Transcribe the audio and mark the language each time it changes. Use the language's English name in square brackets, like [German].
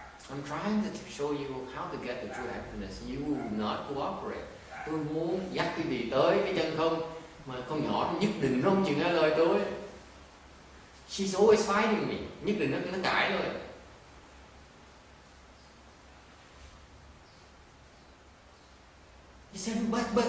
[English] I'm trying to show you how to get the true happiness. You will not cooperate. [Vietnamese] Tôi muốn dắt quý vị tới cái chân không, mà con nhỏ nhất định nó không chịu nghe lời tôi. [English] She's always fighting me. [Vietnamese] Nhất định nó cãi thôi. [English] He said, but.